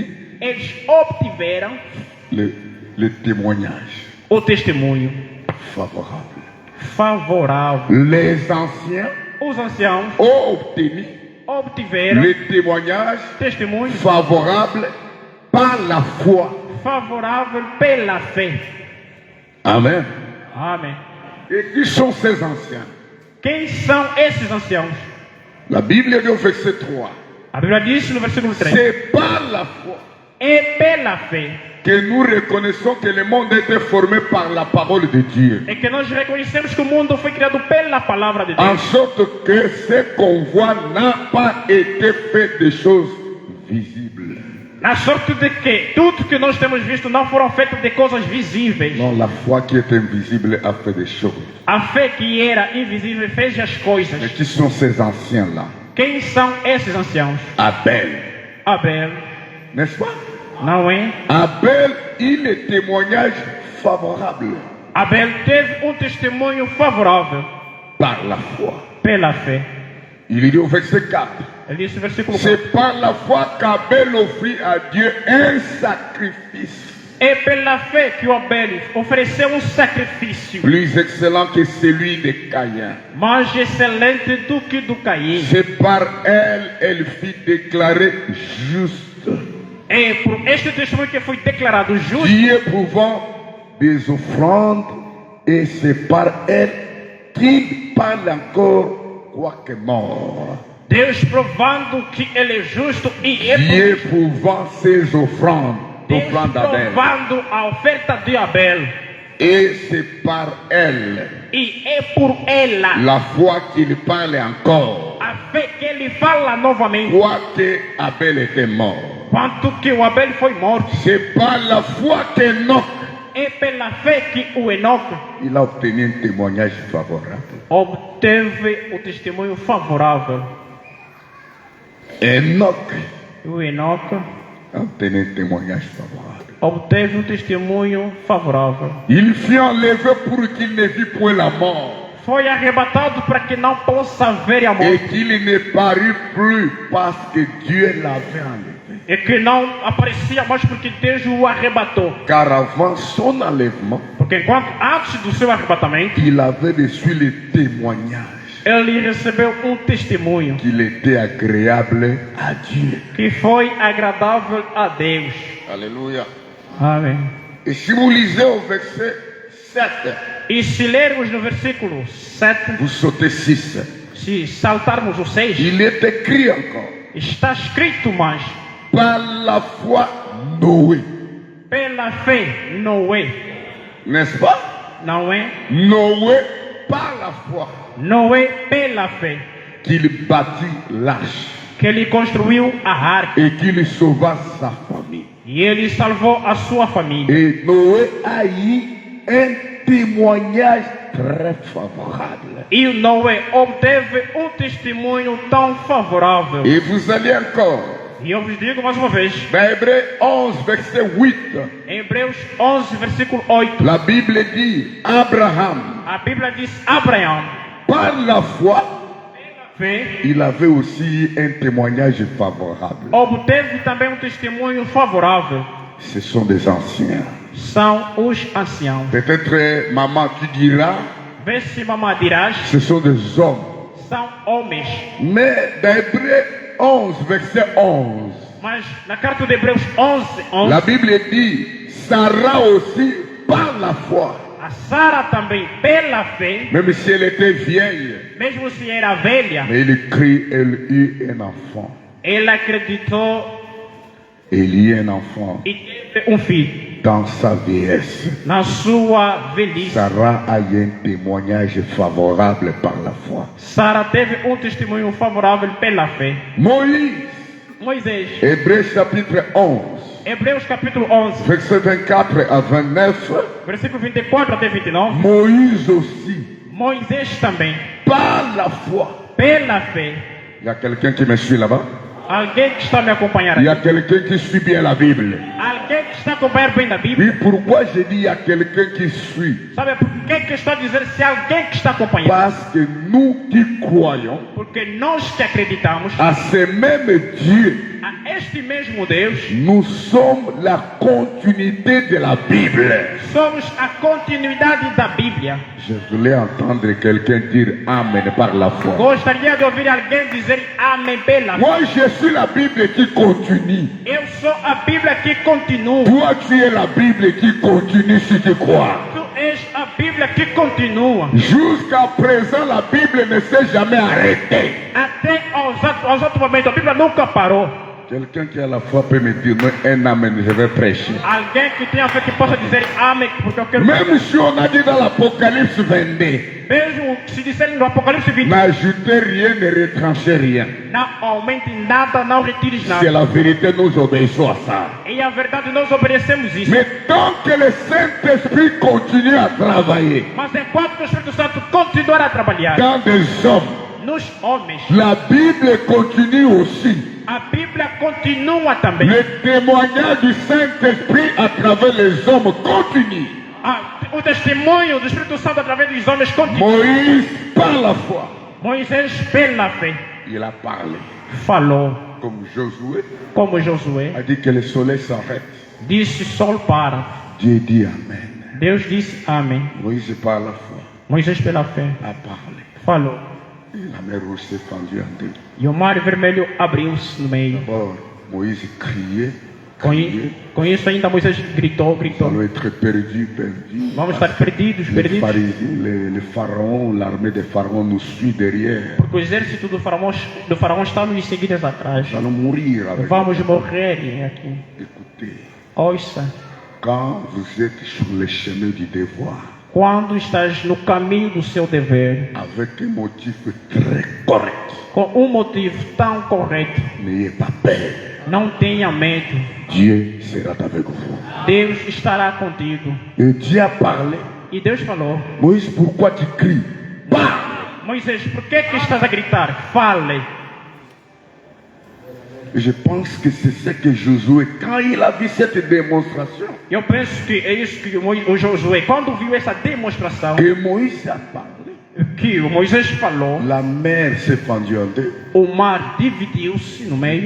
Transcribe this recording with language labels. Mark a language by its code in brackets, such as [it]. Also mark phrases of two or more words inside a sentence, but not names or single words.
[pt] eles obtiveram [fr] le témoignage [pt] o testemunho [fr] favorable. [pt] favorável. [fr] Les anciens [pt] Os anciãos [fr] ont obtenu [pt] obtiveram [fr] le témoignage [pt] testemunho [fr] favorable par la foi. [pt] favorável pela fé. [fr] Amen. [pt] Amém. [fr] Et qui sont ces anciens? [pt] Quem são esses anciãos? [fr] La Bible dit au verset 3. [pt] A Bíblia diz no versículo 3. [fr] C'est par la foi [pt] É pela fé. [fr] que nous reconnaissons que le monde a été formé par la parole de Dieu. [pt] É que nós reconhecemos que o mundo foi criado pela palavra de [fr] En [pt] Deus. [fr] sorte que ce qu'on voit n'a pas été fait de choses visibles. [pt] Na sorte de que tudo que nós temos visto não foram feitas de coisas visíveis. [fr] Non, la foi qui est invisible a fait des choses. [pt] A fé que era invisível fez as [fr] Mais [pt] coisas. [fr] qui sont ces anciens-là? [pt] Quem são esses anciãos? [fr] Abel. [pt] Abel, [fr] N'est-ce pas? [pt] não é? [fr] Abel, il est témoignage favorable [pt] Abel teve um testemunho favorável [fr] par la foi. [pt] pela fé. [fr] Il dit au verset 4. [pt] Ele disse no versículo 4. [fr] C'est par la foi qu'Abel offrit à Dieu un sacrifice [pt] É pela fé que o Abel ofereceu um sacrifício [fr] plus excellent que celui de Caïn. [pt] mais excelente do que do Caim. [fr] C'est par elle fut déclarée juste. [pt] É por este testemunho que foi declarado justo. [fr] Dieu prouvant des offrandes et c'est par elle qu'il parle encore quoique mort. [pt] Deus provando que ele é justo e é [fr] Dieu prouvant ses offrandes, [pt] Deus [fr] l'offrande d'Abel. [pt] provando a oferta de Abel. [fr] Et c'est par elle, [pt] E é por ela, [fr] la foi qu'il parle encore, [pt] a fé que ele fala novamente. [fr] quoique Abel était mort. [pt] Quanto que o Abel foi morto. [fr] C'est par la foi qu'Enoch, [pt] É pela fé que o Enoque [fr] il a obtenu un témoignage favorable. [pt] obteve o testemunho favorável. [fr] Enoch [pt] O Enoque [fr] a obtenu un témoignage favorable. [pt] obteve um testemunho favorável. [fr] Il fut enlevé pour qu'il ne vit point la mort [pt] Foi arrebatado para que não possa ver a [fr] et [pt] morte. [fr] qu'il ne parut plus parce que Dieu l'avait enlevé. [pt] E que não aparecia mais porque Deus o arrebatou. [fr] Car avant son enlèvement, [pt] Porque enquanto antes do seu arrebatamento, [fr] il avait reçu le témoignage [pt] ele recebeu um testemunho [fr] qu'il était agréable à Dieu. [pt] que foi agradável a Deus. [fr] Alléluia. [pt] Amém. [fr] Et si vous lisez au verset 7, [pt] E se lermos no versículo 7, [fr] vous sautez 6. [pt] se saltarmos o 6, [fr] Il est écrit encore, [pt] está escrito mais. [fr] par la foi, Noé, [pt] Pela fé, Noé. [fr] N'est-ce pas? [pt] Noé. [fr] Noé, par la foi. [pt] Noé, pela fé. [fr] Qu'il bâtit l'arche. [pt] Que ele construiu a arca. [fr] Et qu'il sauva sa famille. [pt] E ele salvou a sua família. [fr] Et Noé a eu un témoignage très favorable. [pt] E Noé obteve testemunho tão favorável. [fr] Et vous allez encore. [pt] E eu vos digo mais uma vez. [fr] Dans Hébreux 11, verset 8. [pt] Em Hebreus 11, versículo 8. [fr] La Bible dit Abraham. [pt] A Bíblia diz Abraão. [fr] Par la foi. [pt] Fé. [fr] Il avait aussi un témoignage favorable. [pt] Obteve também testemunho favorável. [fr] Ce sont des anciens. [pt] São os anciãos. [fr] Peut-être maman tu diras. [pt] Vê se mamãe dirás. [fr] Ce sont des hommes. [pt] São homens. [fr] Mais dans Hébreux 11, verset 11. [pt] Mas na carta de Hebreus 11. [fr] La Bible dit Sarah aussi par la foi. [pt] A Sara também pela fé. [fr] Même si elle était vieille. [pt] Mesmo se era velha. [fr] Mais elle eut un enfant. [pt] Ela acreditou. [fr] Elle eut un enfant. [pt] E teve filho. [fr] Dans sa vieillesse. [pt] Na sua velhice. [fr] Sarah a eu un témoignage favorable par la foi. [pt] Sara teve testemunho favorável pela fé. Moisés. [fr] Hébreux chapitre 11. [pt] Hebreus capítulo 11. [fr] Verset 24 à 29. [pt] Versículo 24 até 29. [fr] Moïse aussi. [pt] Moisés também. [fr] Par la foi. [pt] Pela fé. [fr] Il y a quelqu'un qui me suit là-bas? [pt] Alguém que está me acompanhando aqui? [fr] Il y a quelqu'un qui suit bien la Bible. [pt] Alguém que está acompanhando bem a Bíblia? [fr] Oui, pourquoi je dis il y a quelqu'un qui suit? [pt] Sabe por que estou a dizer se alguém que está acompanhando? [fr] Parce que nous qui croyons [pt] Porque nós que acreditamos [fr] à ce même Dieu, [pt] a este mesmo Deus, [fr] nous sommes la continuité de la Bible. [pt] Somos a continuidade da Bíblia. [fr] Je voulais entendre quelqu'un dire Amen par la foi. [pt] Gostaria de ouvir alguém dizer Amém pela fé. [fr] Moi, je suis la Bible qui continue. [pt] Eu sou a Bíblia que continua. [fr] Toi, tu es la Bible qui continue si tu crois. [pt] Tu és a Bíblia que continua. [fr] Jusqu'à présent, la Bible ne s'est jamais arrêtée. [pt] Até aos outros momentos, a Bíblia nunca parou. [fr] Quelqu'un qui a la foi peut me dire un amen, je vais prêcher. [pt] Alguém que tenha fé que possa dizer amém, porque eu quero. [fr] Même si on a dit dans l'Apocalypse 22. [pt] Mesmo se disserem no Apocalipse 20. [fr] N'ajoutez rien, ne retranchez rien. [pt] Não aumente nada, não retires nada. [fr] C'est la vérité, nous obéissons à ça. [pt] E a verdade, nós obedecemos isso. [fr] Mais tant que le Saint-Esprit continue à travailler. [pt] Mas enquanto o Espírito Santo continuar a trabalhar. [fr] Dans des hommes. [pt] Nos homens. [fr] La Bible continue aussi. [pt] A Bíblia continua também. [fr] Le témoignage du Saint-Esprit à travers les hommes continue. [pt] O testemunho do Espírito Santo através dos homens continua. [fr] Moïse par la foi. [pt] Moisés pela fé. [fr] Il a parlé. [pt] Falou. Como Josué. [fr] A dit que le soleil s'arrête. [pt] Disse sol para. [fr] Dieu dit Amen. [pt] Deus disse amém. [fr] Moïse par la foi. [pt] Moisés pela fé. [fr] A parlé. [pt] Falou. [fr] E la mer rouge s'est fendue en deux. [pt] E o mar vermelho abriu-se no meio. [fr] D'abord, Moïse criait. [pt] Com isso ainda Moisés gritou. Vamos estar perdidos. Vamos estar perdidos. [fr] Le pharaon, l'armée de Pharaon nous suit derrière. [pt] Porque o exército do faraó está nos seguindo atrás. Vamos morrer aqui. [fr] Écoutez. [pt] Ouça. [fr] Quand vous êtes sur le chemin du devoir. [pt] Quando estás no caminho do seu dever. [fr] Avec un motif très correct. [pt] Com motivo tão correto. [fr] N'ayez pas peur. [pt] Não tenha medo. [fr] Dieu sera avec vous. [pt] Deus estará contigo. [fr] Et Dieu a parlé. [pt] E Deus falou. [fr] Moïse, pourquoi tu cries? Parle. [pt] Moisés, por que estás a gritar? Fale. [fr] Je pense que c'est ce que Josué, quand il a vu cette démonstration. [pt] Eu penso que é isso que o Josué, quando viu essa demonstração. [fr] Que Moïse a parlé. [pt] Que o Moisés falou. [fr] La mer s'est fendue en deux. [pt] O mar dividiu-se no meio.